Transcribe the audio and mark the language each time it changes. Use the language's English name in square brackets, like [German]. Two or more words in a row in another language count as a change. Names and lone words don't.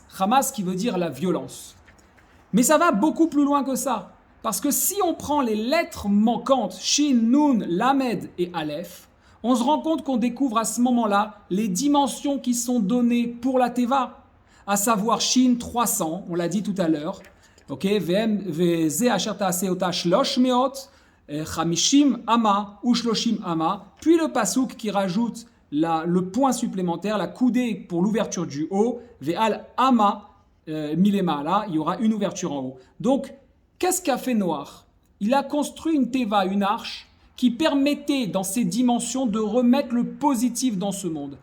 [French] Hamas qui veut dire la violence. Mais ça va beaucoup plus loin que ça. Parce que si on prend les lettres manquantes, Shin, Nun, Lamed et Aleph, on se rend compte qu'on découvre à ce moment-là les dimensions qui sont données pour la Teva, à savoir Shin 300, on l'a dit tout à l'heure, ok, [Hebrew] וזה אשר תעשה אותה [French] 300, 50 ama ou 30 ama, puis le pasouk qui rajoute le point supplémentaire, la coudée pour l'ouverture du haut, [Hebrew] ואל אמה מלמעלה, [French] là, il y aura une ouverture en haut. Donc, qu'est-ce qu'a fait Noach? Il a construit une teva, une arche, qui permettait dans ses dimensions de remettre le positif dans ce monde.